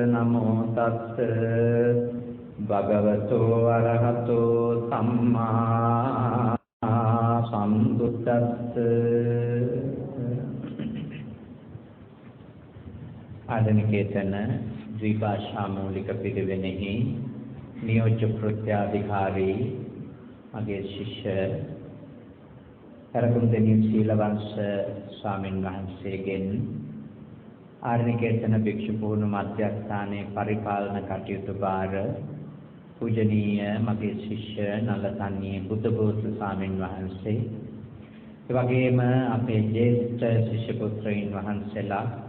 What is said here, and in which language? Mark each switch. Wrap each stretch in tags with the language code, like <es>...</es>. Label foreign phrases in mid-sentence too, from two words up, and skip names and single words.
<pi>Namo tassa bhagavato arahato samma sambuddhassa.</pi> <si>ආධුනිකේතන ද්විභාෂා මූලික පිරිවෙනෙහි නියෝජ්‍ය කෘත්‍යාධිකාරී මගේ ශිෂ්‍ය කරගුණදෙනි සීලවංශ ස්වාමීන් වහන්සේගෙන් ආරණ්‍යකේතන භික්ෂු පූර්ණ මධ්‍යස්ථානයේ පරිපාලන කටයුතු භාර පූජනීය මගේ ශිෂ්‍ය නලතන්නියේ බුද්ධඝෝෂ ස්වාමීන් වහන්සේ ඒ වගේම අපේ ජේෂ්ඨ ශිෂ්‍ය පුත්‍රයන් වහන්සේලා</si>